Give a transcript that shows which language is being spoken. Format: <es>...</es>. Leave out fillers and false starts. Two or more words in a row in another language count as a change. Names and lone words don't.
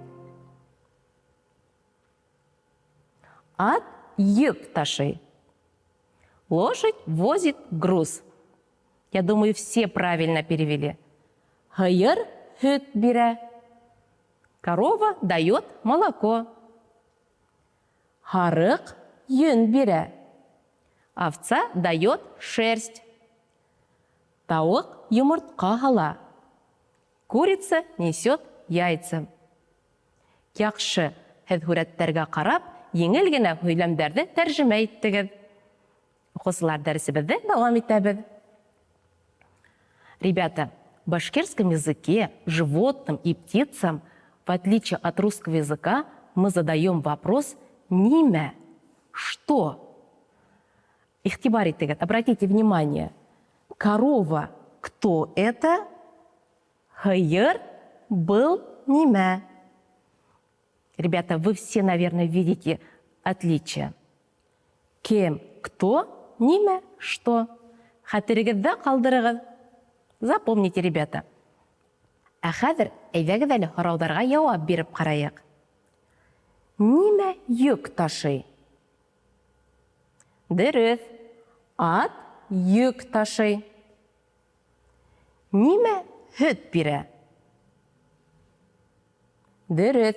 <ba>Ат йөк ташый.</ba> <ru>Лошадь возит груз. Я думаю, все правильно перевели.</ru> <ba>Һыер һөт бирә.</ba> <ru>Корова дает молоко.</ru> <ba>Һарык йөн бирә.</ba> <ru>Овца дает шерсть.</ru> <ba>Тауык йомыртка һала.</ba> <ru>Курица несет яйца.</ru> <ba>Яхшы, һез һүрәттәргә карап, еңел генә һөйләмдәрне тәрҗемә иттегез. Укучылар, дәресебезне дәвам итәбез.</ba> <ru>Ребята, в башкирском языке животным и птицам, в отличие от русского языка, мы задаем вопрос «нимә?» Что?</ru> <ba>Ихтибар итегез,</ba> <ru>обратите внимание. Корова кто это?</ru> <ba>Һыер был нимә?</ba> <ru>Ребята, вы все, наверное, видите отличие.</ru> <ba>Кем, кто, нимә, что. Хәтерегездә калдырыгыз.</ba> <ru>Запомните, ребята.</ru> <ba>Ә хәзер әйдәгез әле һорауҙарға яуап биреп ҡарайыҡ. Нимә йөк ташый? Дөрөҫ. Ат йөк ташый. Нимә һөт бирә? Дөрөҫ.</ba>